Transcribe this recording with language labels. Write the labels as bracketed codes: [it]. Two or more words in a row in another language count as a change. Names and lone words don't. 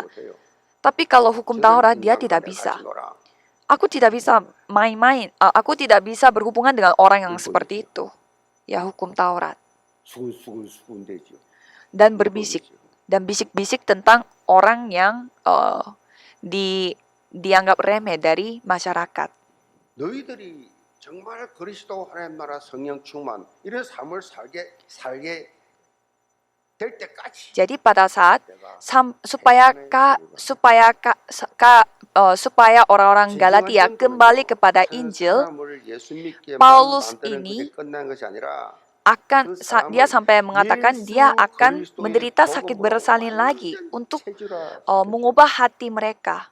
[id] Tapi kalau hukum Taurat dia tidak bisa. Aku tidak bisa main-main, aku tidak bisa berhubungan dengan orang yang seperti itu. Ya, hukum Taurat. Dan berbisik. Dan bisik-bisik tentang orang yang dianggap remeh dari masyarakat. [ko] 너희들이 정말 그리스도 하나님 나라 성령 충만 이런 삶을 살게 될 때까지. [id] Jadi pada saat supaya orang-orang Galatia kembali kepada Injil, Paulus ini dia sampai mengatakan dia akan menderita sakit bersalin lagi untuk mengubah hati mereka.